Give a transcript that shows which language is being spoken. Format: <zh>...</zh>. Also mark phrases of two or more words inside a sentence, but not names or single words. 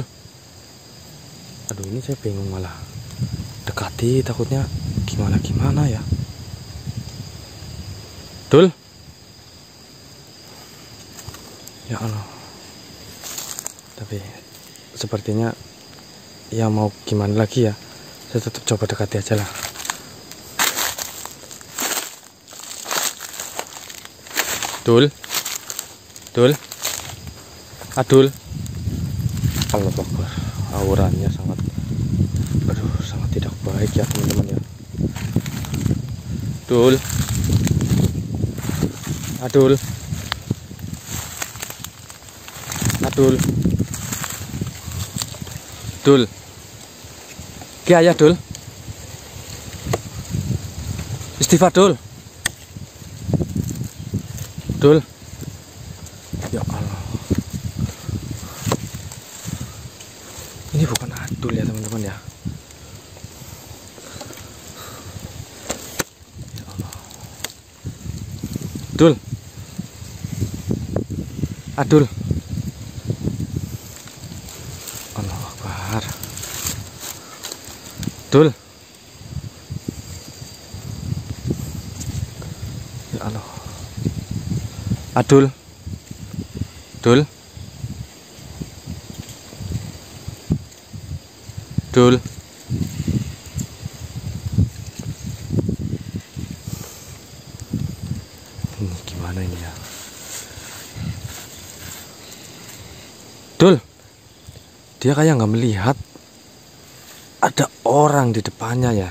<id>Aduh, ini saya bingung malah. Dekati takutnya gimana ya. Dul. Ya Allah. Tapi sepertinya ya mau gimana lagi ya. Saya tetap coba dekati aja lah. Dul. Dul. Adul.</id> <ar>الله أكبر.</ar> <id>Auranya sangat tidak baik ya teman-teman ya. Dul. Adul. Adul. Dul. Ki ayah Dul. Istighfar Dul. Dul. Ya Allah. Ini bukan Adul ya teman-teman ya. Ya Allah. Dul. Adul.</id> <ar>الله أكبر.</ar> <id>Dul. Ya Allah. Adul. Dul. Dul. Ini gimana ini ya? Dul. Dia kayak nggak melihat ada orang di depannya ya.</id>